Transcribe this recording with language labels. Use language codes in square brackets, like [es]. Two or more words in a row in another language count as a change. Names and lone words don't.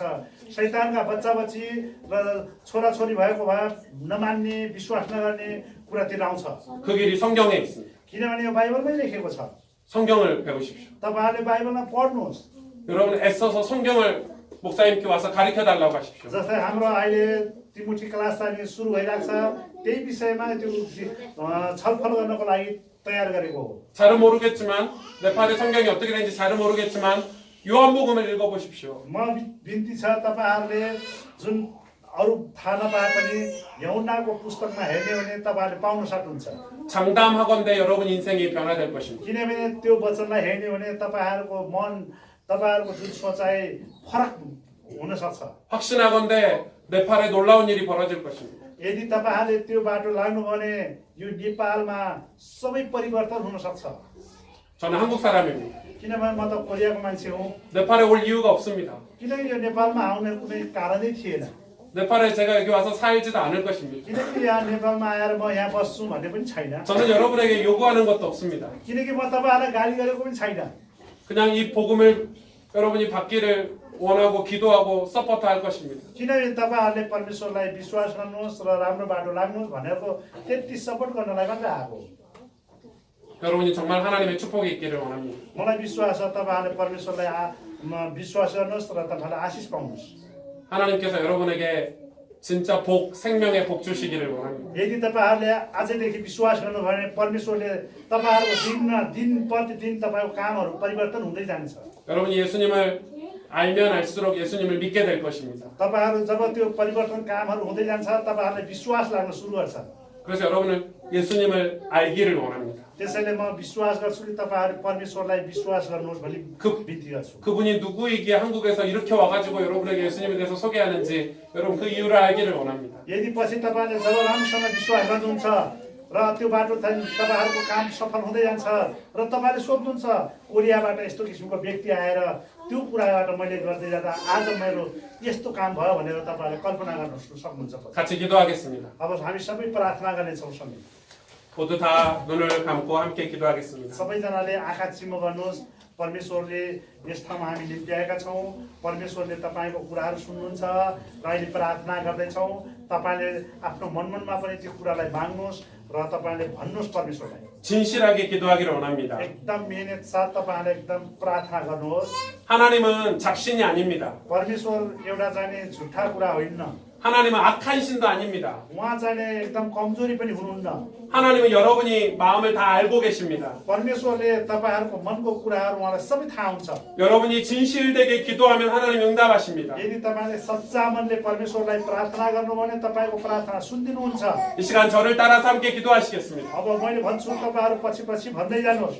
[ne] शैतानका बच्चा बच्ची र छोराछोरी भएको भए नमान्ने विश्वास नगर्ने कुरातिर आउँछ। [ko] 그 길이 성경에 있습니다. [ne] किनभने यो बाइबलमै लेखेको छ। [ko] 성경을 배우십시오. [ne] तपाईँहरूले बाइबलमा पढ्नुहोस्। [ko] 여러분 애써서 성경을 목사님께 와서 가르쳐 달라고 하십시오. [ne] जस्तै हाम्रो अहिले तिमुठी क्लास चाहिँ सुरु भइरहेको छ त्यही विषयमा त्यो छलफल गर्नको लागि तयार गरेको हो। [ko] 잘은 모르겠지만 네팔의 성경이 어떻게 되는지 잘은 모르겠지만 요한복음을 읽어보십시오. [ne] म बिन्ती छ तपाईँहरूले जुन अरू थाहा नपाए पनि यहुन्नाको पुस्तकमा हेर्ने भने तपाईँहरूले पाउन सक्नुहुन्छ। [ko] 장담하건대 여러분 인생이 변화될 것입니다. [ne] किनभने त्यो वचनलाई हेर्ने भने तपाईँहरूको मन तपाईँहरूको जुन सोचाइ फरक हुन सक्छ। [ko] 확신하건대 네팔에 놀라운 일이 벌어질 것입니다. [ne] यदि तपाईँहरूले त्यो बाटो लाग्नुभयो भने यो नेपालमा सबै परिवर्तन हुन सक्छ। [ko] 저는 한국 사람입니다. [ne] किनभने म त कोरियाको मान्छे हुँ। [ko] 네팔에 올 이유가 없습니다. [ne] किनकि यो नेपालमा आउने कुनै कारणै थिएन। [ko] 네팔에 제가 여기 와서 살지도 않을 것입니다. [ne] किनकि यहाँ नेपालमा आएर म यहाँ बस्छु भन्ने पनि छैन। [ko] 저는 여러분에게 요구하는 것도 없습니다. [ne] किनकि म तपाईँहरूलाई गाली गरेको पनि छैन। [ko] 그냥 이 복음을 여러분이 받기를 원하고 기도하고 서포트할 것입니다. [ne] किनभने तपाईँहरूले परमेश्वरलाई विश्वास गर्नुहोस् र राम्रो बाटो लाग्नुहोस् भनेको त्यति सपोर्ट गर्नलाई मात्रै आएको। [ko] 여러분이 정말 하나님의 축복이 있기를 원합니다. [ne] मलाई विश्वास छ तपाईँहरूले परमेश्वरलाई विश्वास गर्नुहोस् र तपाईँलाई आशिष पाउनुहोस्। [ko] 하나님께서 여러분에게 진짜 복, 생명의 복 주시기를 원합니다. [ne] यदि तपाईँहरूले आजैदेखि विश्वास गर्नुभयो भने परमेश्वरले तपाईँहरूको दिन प्रतिदिन तपाईँको कामहरू परिवर्तन हुँदै जान्छ। [ko] 여러분이 예수님을 알면 알수록 예수님을 믿게 될 것입니다. [ne] तपाईहरु जब त्यो परिवर्तन कामहरु हुँदै जान्छ तपाईहरुलाई विश्वास लाग्न सुरु गर्छ। [ko] 그래서 여러분은 예수님을 알기를 원합니다. [ne] त्यसैले म विश्वास गर्छु कि तपाईहरु परमेश्वरलाई विश्वास गर्नुहोस् भनी बिन्ती गर्छु। [ko] 그분이 누구이기에 한국에서 이렇게 와가지고 여러분에게 예수님에 대해서 소개하는지 여러분 그 이유를 알기를 원합니다. [ne] यदि पछि तपाईले जब राम्रोसँग विश्वास गर्नुहुन्छ र त्यो बाटो तपाईहरुको काम सफल हुँदै जान्छ र तपाईले सोध्नुहुन्छ कोरियाबाट यस्तो किसिमको व्यक्ति आएर त्यो कुराबाट मैले गर्दै जाँदा आज मेरो यस्तो काम भयो भनेर तपाईले कल्पना गर्न सक्नुहुन्छ। [ko] 같이 기도하겠습니다. [ne] अब हामी सबै प्रार्थना गर्नेछौँ सँगै। [ko] 모두 다 눈을 감고 함께 기도하겠습니다. [ne] सबैजनाले आँखा चिम्म गर्नुहोस्। परमेश्वरले यस ठाउँमा हामी निम्त्याएका छौँ। परमेश्वरले तपाईँको कुराहरू सुन्नुहुन्छ र अहिले प्रार्थना गर्दैछौँ। तपाईँले आफ्नो मनमनमा पनि त्यो कुरालाई माग्नुहोस् र तपाईँले भन्नुहोस् परमेश्वरलाई। [ko] 진실하게 기도하기를 원합니다. [ne] एकदम मेहनत साथ तपाईँले एकदम प्रार्थना गर्नुहोस्। [ko] 하나님은 잡신이 아닙니다. [ne] परमेश्वर एउटा चाहिँ झुट्टा कुरा होइन। [ko] 하나님은 악한 신도 아닙니다. [ne] उहाँ चाहिँ एकदम कमजोरी पनि हुनुहुन्न। [ko] 하나님은 여러분이 마음을 다 알고 계십니다. [ne] परमेश्वरले तपाईँहरूको मनको कुराहरू उहाँलाई सबै थाहा हुन्छ। [ko] 여러분이 진실되게 기도하면 하나님 응답하십니다. [ne] यदि तपाईँले सच्चा मनले परमेश्वरलाई प्रार्थना गर्नुभयो भने तपाईँको प्रार्थना सुनिदिनुहुन्छ। [ko] 이 시간 저를 따라서 함께 기도하시겠습니다. [ne] अब मैले भन्छु तपाईँहरू पछि पछि भन्दै जानुहोस्।